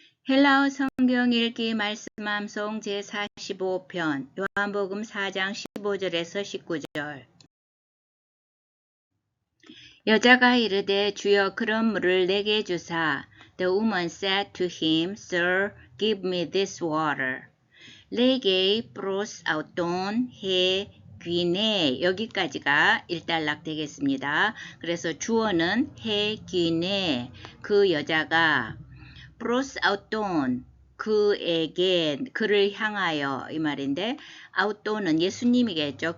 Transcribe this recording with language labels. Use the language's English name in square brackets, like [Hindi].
[Korean] 헬라어 성경 읽기 말씀암송 제45편 요한복음 4장 15절에서 19절. 여자가 이르되 주여 그런 물을 내게 주사. [English] The woman said to him, Sir, give me this water. [Korean] 레게 프로스 아우톤 해 귀네 여기까지가 일단락 되겠습니다. 그래서 주어는 해 귀네 그 여자가 프로스 아우톤 그에게 그를 향하여 이 말인데 아우톤은 예수님이겠죠.